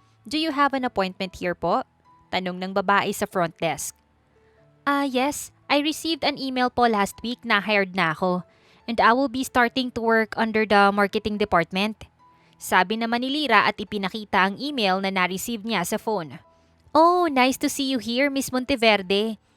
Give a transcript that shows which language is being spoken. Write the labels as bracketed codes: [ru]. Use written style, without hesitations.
[en] Do you have an appointment here po? [tl] Tanong ng babae sa front desk. [en] Yes, I received an email po last week [tl] na hired na ako [en] and I will be starting to work under the marketing department. [tl] Sabi naman ni Lyra at ipinakita ang email na na-receive niya sa phone. [en] Oh, nice to see you here, Miss Monteverde.